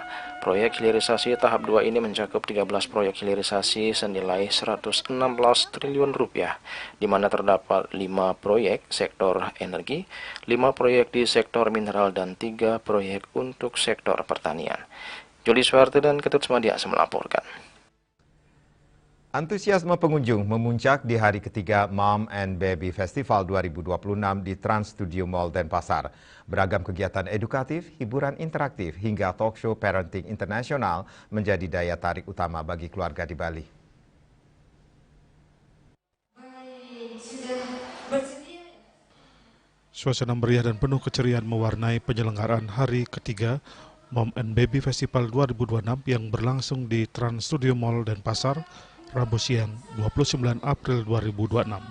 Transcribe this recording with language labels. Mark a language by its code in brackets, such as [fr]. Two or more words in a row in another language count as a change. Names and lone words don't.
[id] Proyek hilirisasi tahap 2 ini mencakup 13 proyek hilirisasi senilai 116 triliun rupiah, di mana terdapat 5 proyek sektor energi, 5 proyek di sektor mineral, dan 3 proyek untuk sektor pertanian. Jody Suwarte dan Ketut Sumadiaksa melaporkan. Antusiasme pengunjung memuncak di hari ketiga Mom and Baby Festival 2026 di Trans Studio Mall Denpasar. Beragam kegiatan edukatif, hiburan interaktif, hingga [en] talk show parenting [id] internasional menjadi daya tarik utama bagi keluarga di Bali. Suasana meriah dan penuh keceriaan mewarnai penyelenggaraan hari ketiga Mom and Baby Festival 2026 yang berlangsung di Trans Studio Mall Denpasar, Rabu siang 29 April 2026.